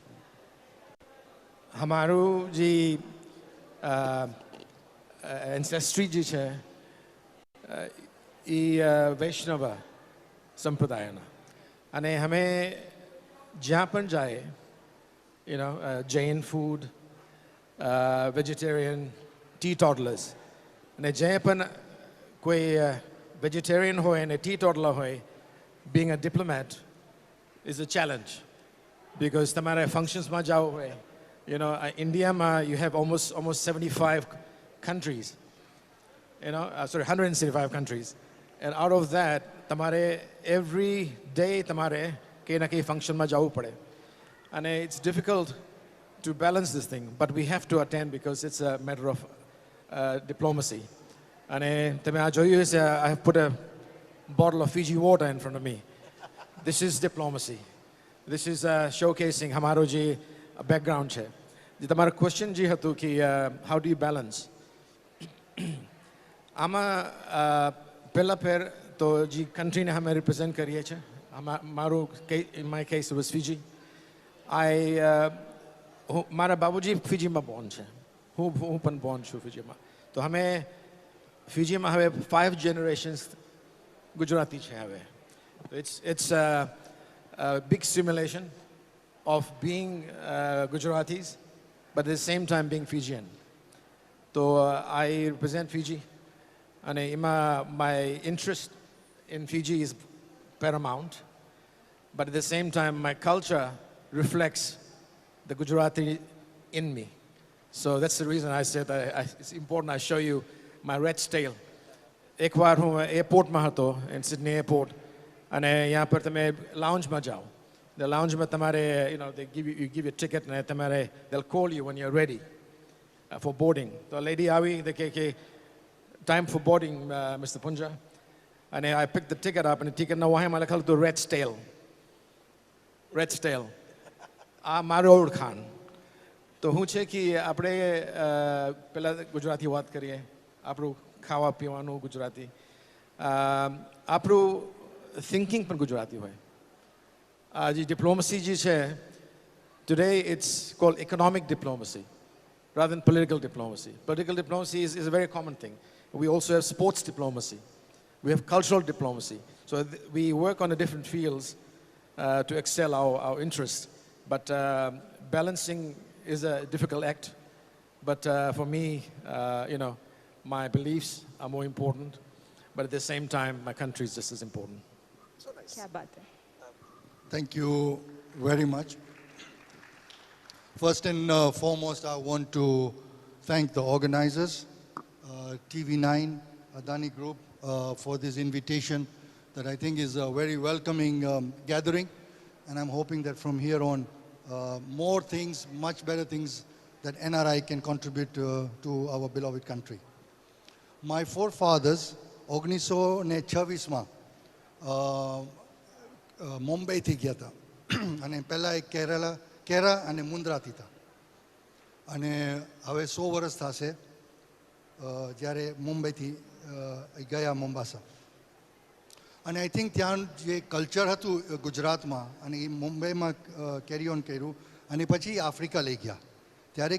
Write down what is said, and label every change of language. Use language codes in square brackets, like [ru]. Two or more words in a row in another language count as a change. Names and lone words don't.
[gu] અમારું જે એન્સેસ્ટ્રી જે છે એ વૈષ્ણવ સંપ્રદાયના, અને અમે જ્યાં પણ જાય જૈન ફૂડ, વેજીટેરિયન, ટી ટોડલર્સ, અને જે પણ કોઈ વેજીટેરિયન હોય અને ટી ટોડલર હોય, [en] being a diplomat is a challenge because [gu] તમારે ફંક્શન્સમાં જાઓ હોય, ઇન્ડિયામાં [en] you have almost 75 countries, 175 countries, and out of that [gu] તમારે [en] every day [gu] તમારે કંઈ ના કંઈ ફંક્શનમાં જવું પડે. [en] અને it's difficult to balance this thing, but we have to attend because it's a matter of diplomacy. [gu] અને તમે આ જોયું હશે, [en] I have put a bottle of Fiji water in front of me. This is diplomacy. This is showcasing [gu] हमारो जे background છે. જે તમારો ક્વેશ્ચન જે હતું કે [en] how do you balance, [gu] આમાં પહેલા ફેર તો જે કન્ટ્રીને અમે રિપ્રેઝેન્ટ કરીએ છીએ મારું [en] in my case was [gu] ફિજી મારા બાબુજી ફિજીમાં બોર્ન છે હું પણ બોર્ન છું ફિજીમાં તો અમે ફિજીમાં હવે 5 generations ગુજરાતી છે હવે [en] it's a big simulation of being Gujaratis but at the same time being Fijian. So I represent Fiji and my interest in Fiji is paramount, but at the same time my culture reflects the Gujarati in me. So that's the reason I said it's important I show you my red tail. [gu] એક વાર હું એરપોર્ટમાં હતો [en] in Sydney airport અને [hi] यहाँ पर [gu] તમે લાઉન્જમાં જાઓ [en] the loungeમાં તમારે they you give a ticket and તમારે they'll call you when you're ready for boarding. તો lady આવી they કે time for boarding Mr. Punja and I picked the ticket up and the ticket [gu] ના વાહેમાં લખેલું હતું [en] red tail [gu] આ મારો ઓળખાણ તો હું છે કે આપણે પહેલાં ગુજરાતી વાત કરીએ આપણું ખાવા પીવાનું ગુજરાતી આપણું થિંકિંગ પણ ગુજરાતી હોય આ જે ડિપ્લોમસી જે છે [en] today it's called economic diplomacy rather than political diplomacy. Political diplomacy is a very common thing. We also have sports diplomacy. We have cultural diplomacy. So we work on the different fields to excel our interests. But balancing is a difficult act. But for me, my beliefs are more important. But at the same time, my country is just as important. So nice. [hi] क्या बात है. [en] Thank you very much. First and foremost, I want to thank the organizers, TV9, Adani Group, for this invitation that I think is a very welcoming gathering. And I'm hoping that from here on, more things, much better things that NRI can contribute to our beloved country. My forefathers, [gu] 1926માં મુંબઈથી ગયા હતા અને પહેલાં એક કેરા અને મુન્દ્રાથી હતા અને હવે 100 વર્ષ થશે જ્યારે મુંબઈથી ગયા મોમ્બાસા અને આઈ થિંક ત્યાં જે કલ્ચર હતું ગુજરાતમાં અને એ મુંબઈમાં કેરી ઓન કર્યું અને પછી આફ્રિકા લઈ ગયા ત્યારે